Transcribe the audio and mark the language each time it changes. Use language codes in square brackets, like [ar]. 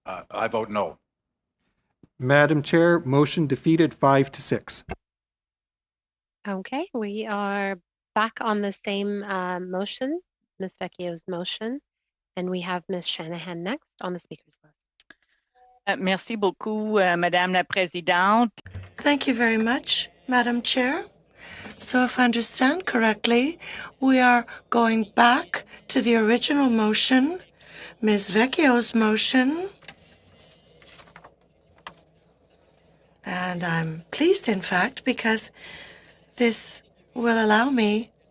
[en] I vote no. Madam Chair, motion defeated 5-6. Okay, we are back on the same motion, Ms. Vecchio's motion, and we have Ms. Shanahan next on the speaker's list. [fr] Merci beaucoup, Madame la Présidente. [en] Thank you very much, Madam Chair. So if I understand correctly, we are going back to the original motion, Ms. Vecchio's motion. And I'm pleased, in fact, because this will allow me